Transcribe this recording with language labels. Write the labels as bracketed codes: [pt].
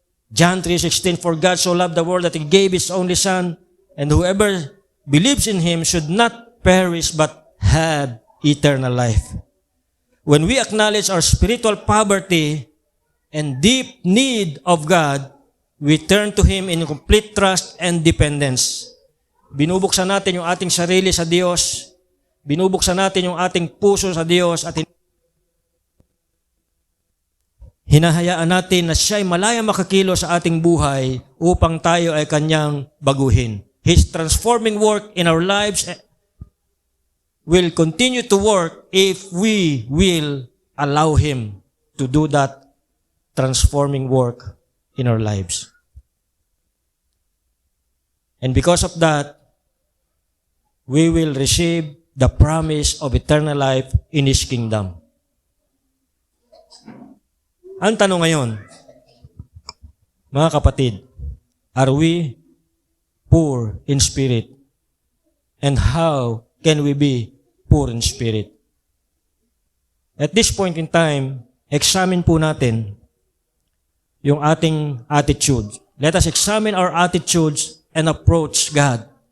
[en] John 3:16, for God so loved the world that He gave His only Son, and whoever believes in Him should not perish but have eternal life. When we acknowledge our spiritual poverty and deep need of God, we turn to Him in complete trust and dependence. [tl] Binubuksan natin yung ating sarili sa Diyos. Binubuksan natin yung ating puso sa Diyos at hinahayaan natin na siya'y malaya makakilo sa ating buhay upang tayo ay kanyang baguhin. [en] His transforming work in our lives will continue to work if we will allow Him to do that transforming work in our lives. And because of that, we will receive the promise of eternal life in His kingdom. [tl] Ang tanong ngayon, mga kapatid, [en] are we poor in spirit? And how can we be poor in spirit? At this point in time, examine [tl] po natin yung ating [en] attitude. Let us examine our attitudes and approach God.